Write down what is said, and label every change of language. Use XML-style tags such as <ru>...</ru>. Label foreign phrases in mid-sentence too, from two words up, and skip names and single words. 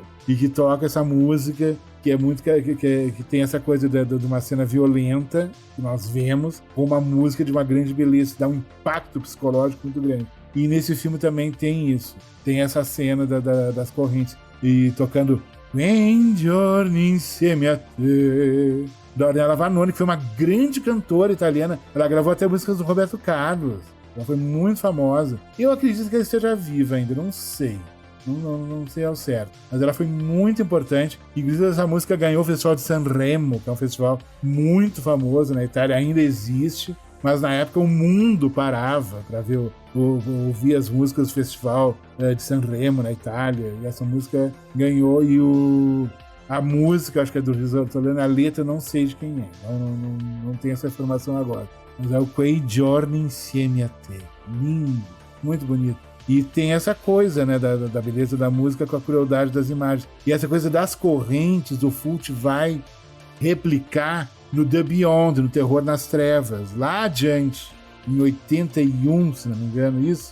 <pt>E que toca essa música que é muito que tem essa coisa de uma cena violenta que nós vemos, com uma música de uma grande beleza, dá um impacto psicológico muito grande. E nesse filme também tem isso, tem essa cena das correntes, e tocando Quei giorni insieme a te, da Ornella Vanoni, que foi uma grande cantora italiana. Ela gravou até músicas do Roberto Carlos, ela foi muito famosa. Eu acredito que ela esteja viva ainda, não sei. Não sei ao certo, mas ela foi muito importante. Inclusive essa música ganhou o Festival de Sanremo, que é um festival muito famoso na Itália, ainda existe, mas na época o mundo parava para ouvir as músicas do Festival de Sanremo na Itália, e essa música ganhou. E a música, acho que é do Riso Solano, a letra não sei de quem é, não tenho essa informação agora, mas é o Quei giorni insieme a te. Lindo, muito bonito. E tem essa coisa, né, da beleza da música com a crueldade das imagens. E essa coisa das correntes, o Fulci vai replicar no The Beyond, no Terror nas Trevas, lá adiante, em 81, se não me engano, isso.</pt>